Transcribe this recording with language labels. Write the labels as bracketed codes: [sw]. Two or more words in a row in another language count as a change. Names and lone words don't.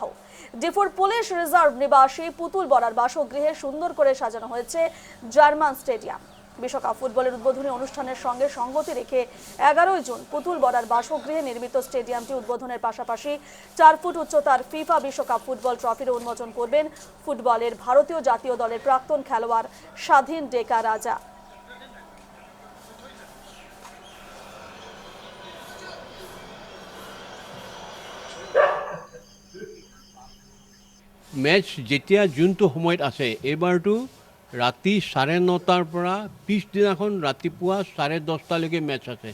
[bn] ডিফুর পুলিশ রিজার্ভ নিবাসী পুতুল বরার বাসগৃহে সুন্দর করে সাজানো হয়েছে জার্মান স্টেডিয়াম। বিশ্বকাপ ফুটবলের উদ্বোধনী অনুষ্ঠানের সঙ্গে সঙ্গতি রেখে 11 জুন পুতুল বরার বাসগৃহে নির্মিত স্টেডিয়ামটি উদ্বোধনের পাশাপাশি 4 ফুট উচ্চতার ফিফা বিশ্বকাপ ফুটবল ট্রফির উন্মোচন করবেন ফুটবলের ভারতীয় জাতীয় দলের প্রাক্তন খেলোয়াড় স্বাধীন ডেকা রাজা। [as] মেচ যেতিয়া যোনটো সময়ত আছে এইবাৰটো ৰাতি 9:30 পৰা পিছদিনাখন ৰাতিপুৱা 10:30লৈকে মেচ আছে।